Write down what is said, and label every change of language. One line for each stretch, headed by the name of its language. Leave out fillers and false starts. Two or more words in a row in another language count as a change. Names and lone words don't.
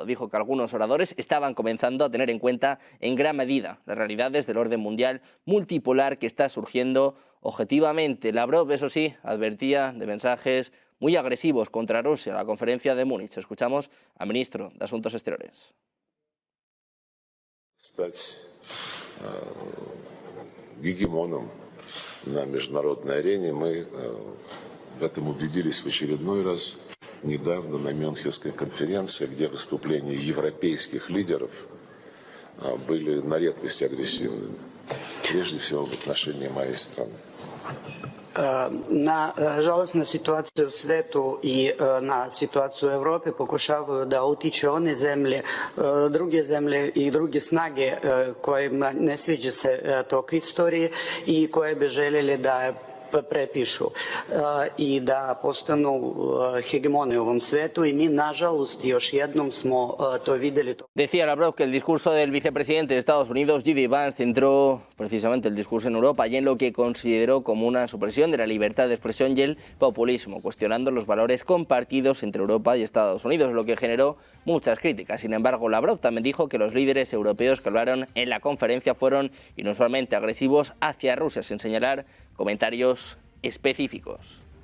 Spanish: Dijo que algunos oradores estaban comenzando a tener en cuenta en gran medida las realidades del orden mundial multipolar que está surgiendo objetivamente. Lavrov, eso sí, advertía de mensajes muy agresivos contra Rusia en la conferencia de Múnich. Escuchamos al ministro de Asuntos Exteriores.
Russian: Стать гегемоном на международной арене. Мы в этом убедились в очередной раз недавно на Мюнхенской конференции, где выступления европейских лидеров были на редкость агрессивными, прежде всего в отношении моей страны.
Serbian: Nažalost, na situaciju u svetu i na situaciju u Europi pokušavaju da utiču one zemlje, druge zemlje i druge snage kojima ne sviđa se tok istorije i koje bi željeli da prepišu i da postanu hegemoni u ovom svetu i mi, nažalost, još jednom smo to videli.
Spanish: Decía Lavrov que el discurso del vicepresidente de Estados Unidos, J.D. Vance, centró precisamente el discurso en Europa y en lo que consideró como una supresión de la libertad de expresión y el populismo, cuestionando los valores compartidos entre Europa y Estados Unidos, lo que generó muchas críticas. Sin embargo, Lavrov también dijo que los líderes europeos que hablaron en la conferencia fueron inusualmente agresivos hacia Rusia, sin señalar comentarios específicos.